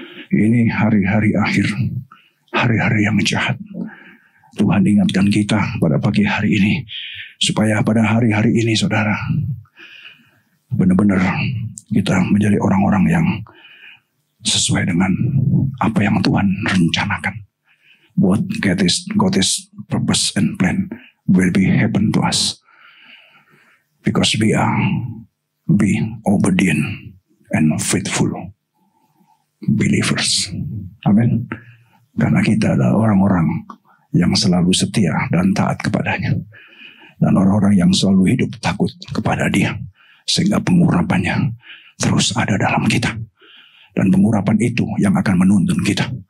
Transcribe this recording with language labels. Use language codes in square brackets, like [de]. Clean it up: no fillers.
[id] Ini hari-hari akhir, hari-hari yang jahat. Tuhan ingatkan kita pada pagi hari ini, supaya pada hari-hari ini, saudara, benar-benar kita menjadi orang-orang yang sesuai dengan apa yang Tuhan rencanakan. [en] What God's purpose and plan will be happen to us, because we are be obedient and faithful believers. [id] Amin. Karena kita adalah orang-orang yang selalu setia dan taat kepadanya. Dan orang-orang yang selalu hidup takut kepada Dia, sehingga pengurapannya terus ada dalam kita. Dan pengurapan itu yang akan menuntun kita.